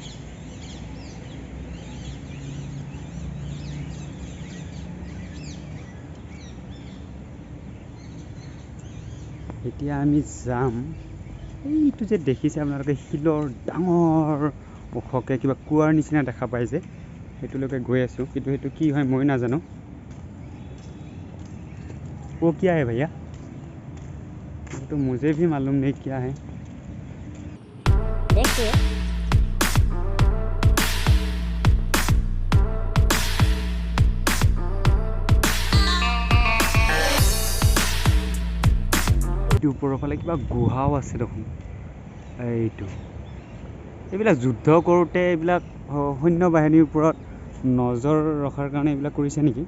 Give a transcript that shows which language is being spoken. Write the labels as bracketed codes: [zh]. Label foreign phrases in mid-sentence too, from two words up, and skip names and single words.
[as] এতিয়া আমি যাম, এইটো যে দেখিছে আপোনালোকে শিলৰ ডাঙৰ ওখকৈ কিবা কুঁৱাৰ নিচিনা দেখা পায় যে, সেইটোলৈকে গৈ আছোঁ। কিন্তু সেইটো কি হয় মই নাজানো। [hi] वो क्या है भैया? तो मुझे भी मालूम नहीं क्या है। [as] देखिए ওপৰৰ ফালে কিবা গুহাও আছে দেখোন। এইবিলাক যুদ্ধ কৰোঁতে এইবিলাক সৈন্য বাহিনীৰ ওপৰত নজৰ ৰখাৰ কাৰণে এইবিলাক কৰিছে নেকি?